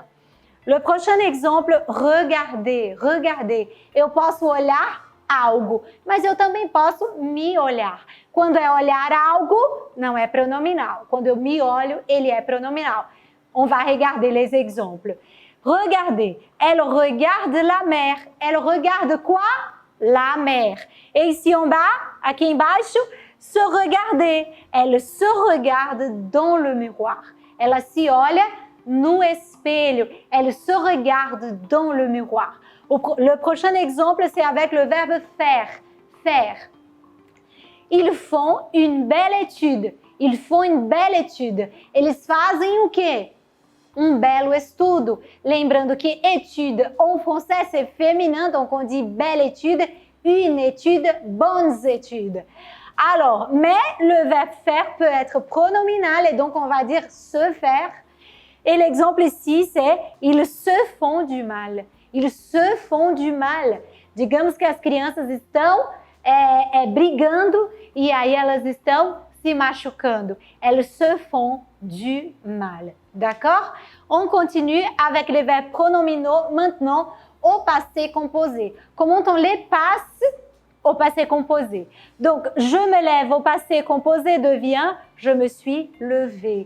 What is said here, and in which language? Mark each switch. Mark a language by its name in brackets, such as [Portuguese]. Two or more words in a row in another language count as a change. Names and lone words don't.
[French] Le prochain exemple, regarder. Regarder. [Portuguese] Eu posso olhar algo, mas eu também posso me olhar. Quando é olhar algo, não é pronominal. Quando eu me olho, ele é pronominal. [French] On va regarder les exemples. Regardez, elle regarde la mer. Elle regarde quoi? La mer. Et ici en bas, [Portuguese] aqui embaixo, [French] se regarder. Elle se regarde dans le miroir. [Portuguese] Ela se olha no espelho. [French] Elle se regarde dans le miroir. Le prochain exemple, c'est avec le verbe faire. Faire. Ils font une belle étude. Ils font une belle étude. [Portuguese] Eles fazem o quê? Um belo estudo. Lembrando que [French] étude en français c'est féminin, donc on dit belle étude, une étude, bonnes études. Alors, mais le verbe faire peut être pronominal et donc on va dire se faire. Et l'exemple ici c'est ils se font du mal. Ils se font du mal. [Portuguese] Digamos que as crianças estão brigando e aí elas estão se machucando. [French] Elles se font du mal. D'accord? On continue avec les verbes pronominaux maintenant au passé composé. Comment on les passe au passé composé? Donc, je me lève au passé composé devient je me suis levé.